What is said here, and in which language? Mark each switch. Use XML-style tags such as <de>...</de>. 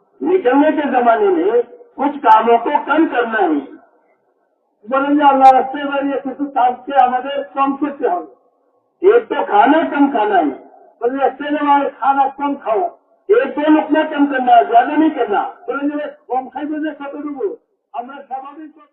<hi>निकलने के जमाने में कुछ कामों को कम करना है।</hi> <bn>बोले যে আল্লাह রাস্তে বেরিয়ে কিছু কাজকে আমাদের কম করতে হবে।</bn> <hi>एक तो खाना कम खाना है, बोले अच्छे जमाने खाना कम खाओ, एक दो लुकमा कम करना, ज्यादा नहीं करना।</hi> <bn>बोले যে কম খাইবে যে কতটুকু আমরা স্বাভাবিক</bn>